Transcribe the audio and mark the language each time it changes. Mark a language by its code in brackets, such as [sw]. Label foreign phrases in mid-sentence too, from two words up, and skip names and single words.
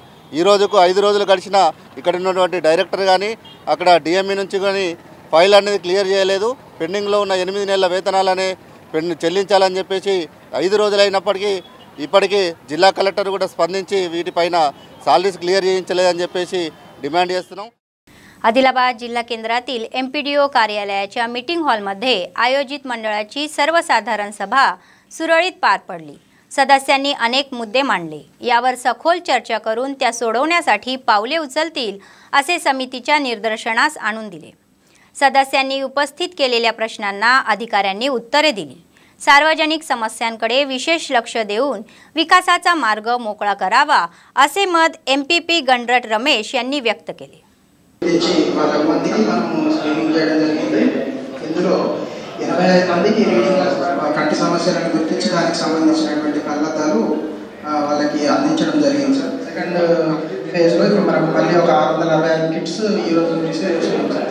[te] ఈ రోజుకు 5 రోజులు గడిచినా ఇక్కడ ఉన్నటువంటి డైరెక్టర్ కానీ అక్కడ డిఎంఈ నుంచి కానీ ఫైల్ అనేది క్లియర్ చేయలేదు. పెండింగ్లో ఉన్న 8 నెలల వేతనాలనే చెల్లించాలని చెప్పేసి 5 రోజులైనప్పటికీ ఇప్పటికీ జిల్లా कलेक्टर కూడా స్పందించి వీటిపైన సాలరీస్ క్లియర్ చేయించలేదని చెప్పేసి డిమాండ్ చేస్తున్నాం. [mr] आदिलाबाद जिल्हा केंद्रातील MPDO कार्यालयाच्या मीटिंग हॉलमध्ये आयोजित मंडळाची सर्वसाधारण सभा सुरळीत पार पडली. सदस्यांनी अनेक मुद्दे मांडले. यावर सखोल चर्चा करून त्या सोडवण्यासाठी पावले उचलतील असे समितीच्या निदर्शनास आणून दिले. सदस्यांनी उपस्थित केलेल्या प्रश्नांना अधिकाऱ्यांनी उत्तरे दिली. सार्वजनिक समस्यांकडे विशेष लक्ष देऊन विकासाचा मार्ग मोकळा करावा असे मत MPP गणरट रमेश यांनी व्यक्त केले. [te] మందికి కంటి సమస్యలను గుర్తించి దానికి సంబంధించినటువంటి కళ్ళద్దాలు వాళ్ళకి అందించడం జరిగింది సార్. సెకండ్ ఫేజ్లో ఇప్పుడు మనకు మళ్ళీ ఒక 665 కిట్స్ ఈరోజు రిసీవ్ చేస్తున్నాం సార్.